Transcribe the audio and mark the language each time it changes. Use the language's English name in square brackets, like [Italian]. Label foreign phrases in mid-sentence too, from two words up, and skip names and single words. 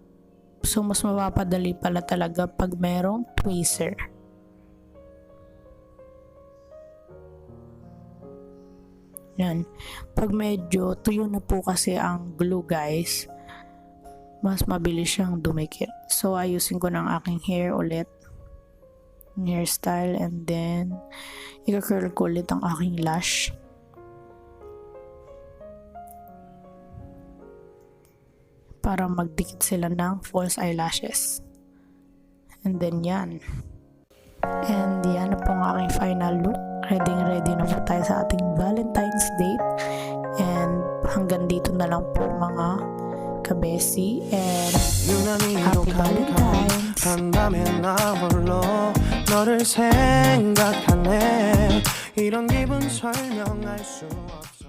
[Filipino] So, mas mapapadali pala talaga pag merong tweezer. Yan. Pag medyo tuyo na po kasi ang glue, guys, mas mabilis siyang dumikit. So, ayusin ko ng aking hair ulit. Hairstyle, [English] and then [Filipino] i-curl ko ulit ang aking lash. Para magdikit sila ng [English] false eyelashes. And then yan. [Filipino] And yan na po ang aking final look. Ready na po tayo sa ating [English] Valentine's date. [Filipino] And hanggang dito na lang po mga kabesi. [English] And happy Valentine's! [Korean] 한밤에 나 홀로 너를 생각하네 이런 기분 설명할 수 없어